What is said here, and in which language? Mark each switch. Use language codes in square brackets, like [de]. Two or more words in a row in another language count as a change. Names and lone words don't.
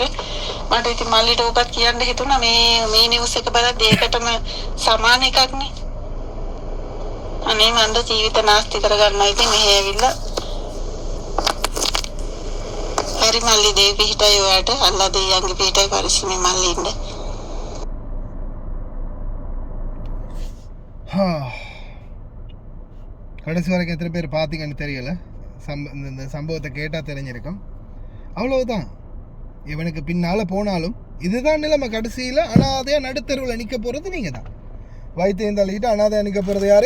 [si] මට ඉතින් මල්ලිට ඕකත් කියන්න හිතුණා මේ නිවුස් එක බලද්දී ඒකටම සමාන එකක්නේ. අනේ මන්ද ජීවිත නාස්ති කරගන්නවා ඉතින් මෙහෙ ඇවිල්ලා. හරි මල්ලි දෙවි පිටයි ඔයාට අල්ලා දෙයියන්ගේ පිටයි පරිස්සමෙන් මල්ලි ඉන්න. [ta] கடைசி வரைக்கும் எத்தனை பேர் பார்த்தீங்கன்னு தெரியல. இந்த சம்பவத்தை கேட்டால் தெரிஞ்சிருக்கும். அவ்வளவுதான். இவனுக்கு பின்னால் போனாலும் இதுதான் நிலைமை. கடைசியில் அனாதையாக நடுத்தருவில் நிற்க போகிறது நீங்கள் தான். வைத்தியம் தள்ளிட்டு அனாதையாக நிற்க போகிறது யார்?